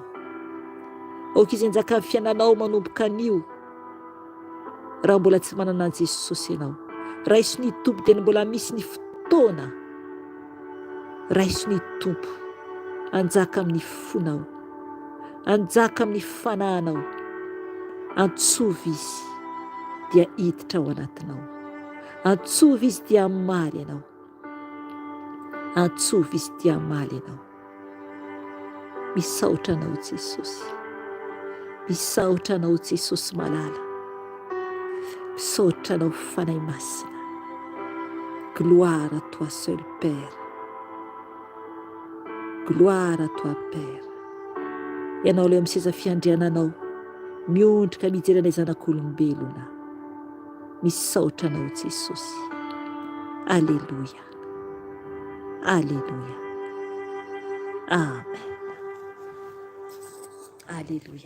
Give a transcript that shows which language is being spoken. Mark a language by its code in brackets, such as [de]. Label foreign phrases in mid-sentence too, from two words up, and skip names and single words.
[mg] Aoka izy anjaka amin'ny fiainanao manomboka anio, raha mbola tsy manana an Jesosy ianao, raiso ny Tompo dia mbola misy ny fotoana, raiso ny Tompo, anjaka amin'ny fonao, anjaka amin'ny fanahinao, antsovy izy dia hiditra ao anatinao, antsovy izy dia hamaly ianao, antsovy izy dia hamaly ianao. Misaotra anao Jesosy, misaotra anao Jesosy malala, misaotra anao fanahy masina. [fr] Gloire à toi seul Père, gloire à toi Père. [mg] Ianao ilay amin'ny seza fiandriananao, miondrika mijery anay zanak'olombelona, misaotra anao Jesosy. Alleluia, alleluia, amen. Alleluia.